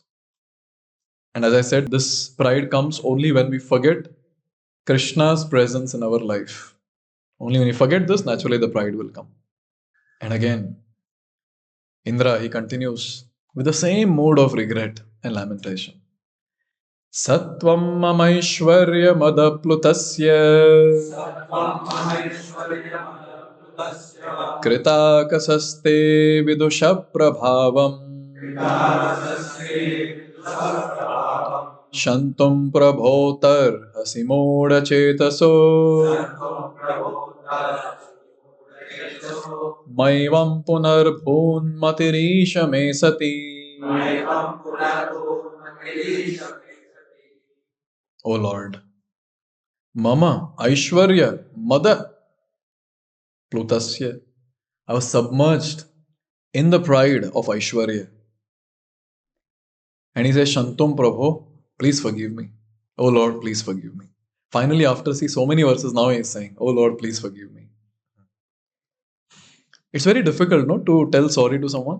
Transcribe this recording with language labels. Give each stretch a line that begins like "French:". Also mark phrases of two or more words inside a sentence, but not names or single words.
English: And as I said, this pride comes only when we forget Krishna's presence in our life. Only when you forget this, naturally the pride will come. And again, Indra, he continues with the same mood of regret and lamentation.
Sanskrit: त्वं ममैश्वर्य मदप्लुतस्य कृतागसस्ते विदुषः प्रभावम् क्षन्तुं प्रभोऽथार्हसि मूढ चेतसो मैवं पुनर्भून्मतिरीश मे सती.
English: O Lord,
Sanskrit: मम ऐश्वर्य मद प्लुतस्य,
English: I was submerged in the pride of Aishwarya. And he says,
Sanskrit: क्षन्तुं प्रभो,
English: please forgive me. Oh Lord, please forgive me. Finally, after see so many verses, now he is saying, Oh Lord, please forgive me. It's very difficult, no, to tell sorry to someone.